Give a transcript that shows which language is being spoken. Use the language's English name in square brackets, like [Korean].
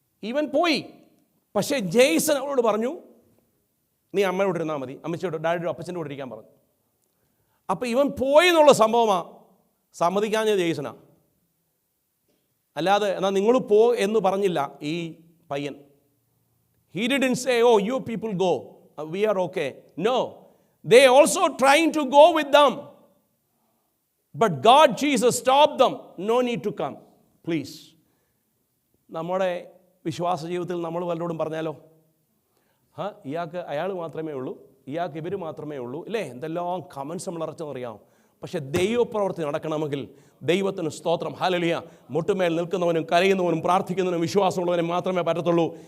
[Malayalam] ഇവൻ പോയി. പക്ഷേ ജെയ്സൺ അവളോട് പറഞ്ഞു, നീ അമ്മയോട് ഇരുന്നാൽ മതി, അമ്മച്ചിയോട്, ഡാഡിയുടെ അപ്പച്ചൻ്റെ കൂടെ ഇരിക്കാൻ പറഞ്ഞു. അപ്പോൾ ഇവൻ പോയി എന്നുള്ള സംഭവമാണ് സമ്മതിക്കാഞ്ഞ ജെയ്സനാ. അല്ലാതെ എന്നാൽ നിങ്ങൾ പോ എന്ന് പറഞ്ഞില്ല ഈ പയ്യൻ. [English] He didn't say, oh, you people go, we are okay. No, they also trying to go with them. But God, Jesus stopped them. No need to come, please. [Malayalam] നമ്മുടെ വിശ്വാസ ജീവിതത്തിൽ നമ്മൾ വല്ലവരോടും പറഞ്ഞാലോ, ഇയാൾക്ക് അയാൾ മാത്രമേ ഉള്ളൂ, ഇയാൾക്ക് ഇവർ മാത്രമേ ഉള്ളൂ, ഇല്ലേ? എന്തെല്ലാം കമൻസ് നമ്മൾ ഇറച്ചെന്നറിയാം. പക്ഷെ ദൈവപ്രവൃത്തി നടക്കണമെങ്കിൽ ദൈവത്തിന് സ്തോത്രം, ഹല്ലേലൂയ, മുട്ടുമേൽ നിൽക്കുന്നവനും കരയുന്നവനും പ്രാർത്ഥിക്കുന്നവനും വിശ്വാസമുള്ളവനും മാത്രമേ പറ്റത്തുള്ളൂ.